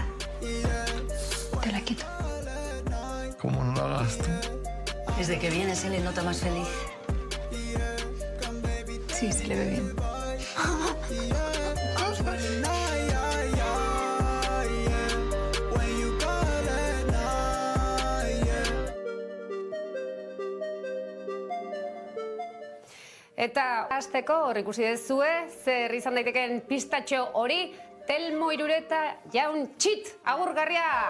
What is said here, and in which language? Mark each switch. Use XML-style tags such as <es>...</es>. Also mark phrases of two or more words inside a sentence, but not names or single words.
<es>Te la quito. ¿Cómo no lo hagas tú? Desde que viene se le nota más feliz. Sí, se le ve bien.</es> <eu>Eta hasteko hor ikusi dezue, zer izan daitekeen pistatxo hori, Telmo Irureta jaun txit, agurgarria!</eu>